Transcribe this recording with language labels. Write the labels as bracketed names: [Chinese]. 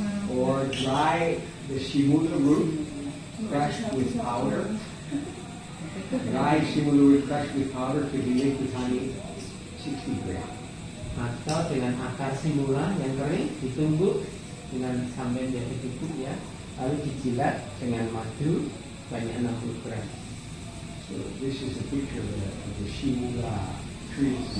[English] Or dry the shimula root crushed with powder. Dry shimula root crushed with powder to be made with honey, 60 gram. [Indonesian] Atau dengan akar simula yang kering ditumbuk dengan sampai menjadi bubuk ya, lalu dijilat dengan madu banyak 60 gram. [English] So this is a picture of the shimula tree.